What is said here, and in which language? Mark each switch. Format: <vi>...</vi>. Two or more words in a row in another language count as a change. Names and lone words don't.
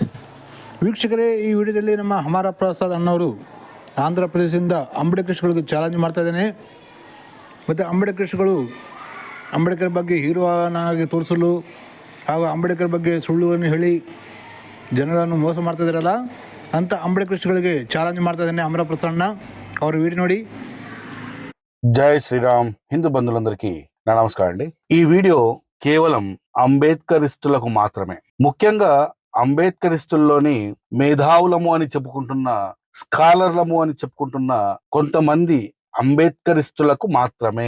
<kn>ವೀಕ್ಷಕರೇ, ಈ ವಿಡಿಯೋದಲ್ಲಿ ನಮ್ಮ ಹಮಾರ ಪ್ರಸಾದ್ ಅಣ್ಣವರು ಆಂಧ್ರ ಪ್ರದೇಶದಿಂದ ಅಂಬೇಡ್ಕರ್ಸ್ಗಳಿಗೆ ಚಾಲೆಂಜ್ ಮಾಡ್ತಾ ಇದ್ದೇನೆ. ಮತ್ತು ಅಂಬೇಡ್ಕರ್ ಬಗ್ಗೆ ಹೀರೋನಾಗಿ ತೋರಿಸಲು ಹಾಗೂ ಅಂಬೇಡ್ಕರ್ ಬಗ್ಗೆ ಸುಳ್ಳುವನ್ನು ಹೇಳಿ ಜನರನ್ನು ಮೋಸ ಮಾಡ್ತಾಯಿದ್ದಾರಲ್ಲ ಅಂಥ ಅಂಬೇಡ್ಕರ್ಸ್ಗಳಿಗೆ ಚಾಲೆಂಜ್ ಮಾಡ್ತಾ ಇದ್ದೇನೆ. ಹಮಾರ ಪ್ರಸಾದ್ ಅಣ್ಣ ಅವ್ರ ವಿಡಿಯೋ ನೋಡಿ.</kn> <te>జై శ్రీరామ్. హిందూ బంధువులందరికీ నా నమస్కారం అండి. ఈ వీడియో కేవలం అంబేద్కరిస్టులకు మాత్రమే, ముఖ్యంగా అంబేద్కరిస్టుల్లోని మేధావులము అని చెప్పుకుంటున్న, స్కాలర్లము అని చెప్పుకుంటున్న కొంతమంది అంబేద్కరిస్టులకు మాత్రమే.</te>